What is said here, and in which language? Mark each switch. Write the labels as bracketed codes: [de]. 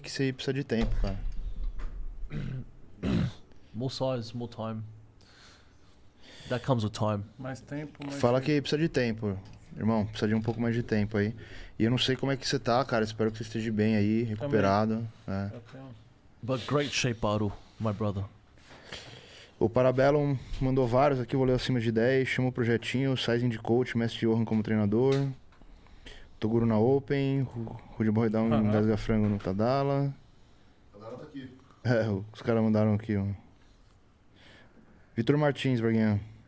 [pt] que você precisa de tempo, cara. [en] More size, more time. That comes with time. [pt] Mais tempo, mais... Fala que precisa de tempo, irmão. Precisa de um pouco mais de tempo aí. E eu não sei como é que você tá, cara. Espero que você esteja bem aí, recuperado. É. Eu tenho... [en] But great shape, Baro, my brother. [pt] O Parabellum mandou vários aqui, vou ler acima de 10. Chama o projetinho, Sizing de coach, Mestre Johan como treinador. Toguro na Open, Rude Borredão em Gasga Frango no Tadala. Tadala tá aqui. Os caras mandaram aqui, ó. Vitor Martins, Braguinha.